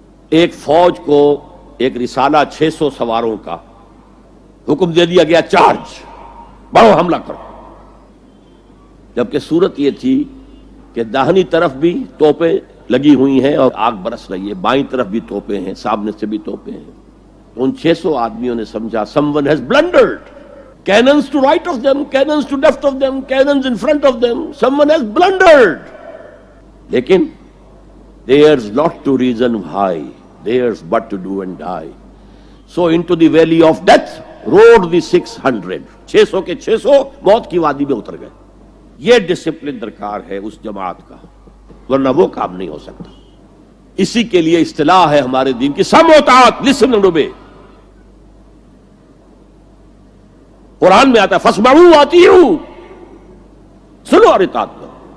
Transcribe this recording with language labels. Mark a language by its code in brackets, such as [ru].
[ur] ایک فوج کو ایک رسالہ 600 سواروں کا حکم دے دیا گیا، چارج، بڑھو حملہ کرو. جبکہ صورت یہ تھی کہ داہنی طرف بھی توپیں لگی ہوئی ہیں اور آگ برس رہی ہے، بائیں طرف بھی توپیں ہیں، سامنے سے بھی توپیں ہیں. تو ان 600 آدمیوں نے سمجھا [en] someone has blundered. Cannons to right of them, cannons to left of them, cannons in front of them. Someone has blundered. لیکن there's not to reason why, there's but to do and die. So into the valley of death rode the 600. [ur] 600 کے 600 موت کی وادی میں اتر گئے. یہ discipline درکار ہے اس جماعت کا، ورنہ وہ کام نہیں ہو سکتا. اسی کے لیے اصطلاح ہے ہمارے دین کی سمع و طاعت، [en] listen and obey. [ur] قرآن میں آتا ہے [ar] فاسمعوا واطیعوا، [ur] سنو اور اطاعت کرو.